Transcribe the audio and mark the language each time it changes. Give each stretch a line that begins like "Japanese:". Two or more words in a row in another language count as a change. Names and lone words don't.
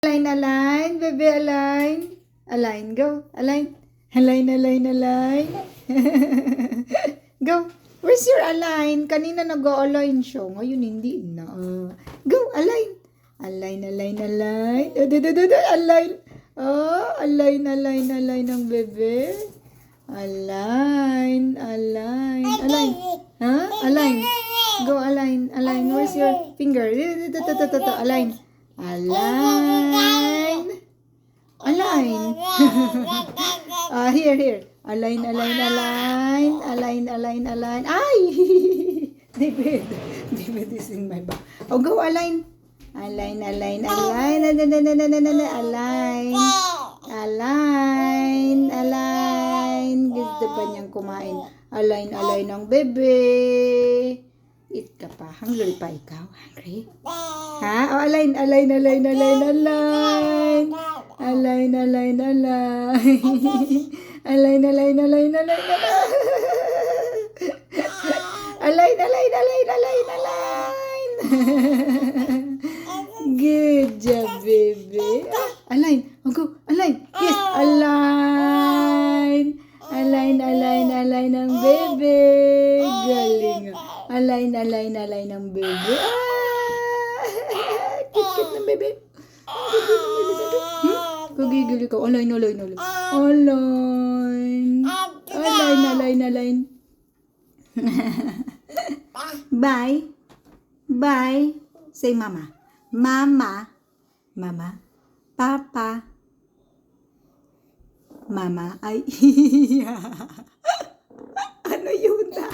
English: Align, baby, align. Align, go. Align. Align. Go. Where's your align?
Filipino: Kanina nag-align siya. Ngayon hindi na.
English: Go, align. Align. Align.
Filipino: Oh, align ng bebe.
English: Align. Ha? Align. Go, align. Where's your finger? Align. Align. Here. Align. Ay! David is in my back. Oh, go align. Align.
Filipino: Gusto ba niyang kumain? Align ng bebe. Eat ka pa. Hungry pa ikaw?
English: Hungry? Ha? Oh, align. Align. Align. Good job, baby. Align. Oh, go. Align. Yes.
Filipino: Align ng bebe. Galing. Align ng bebe. Kit ng bebe. Kagigil ka. Align.
English: Bye. Say mama. Mama. Papa. Mama.
Filipino: Ay. Ano yun?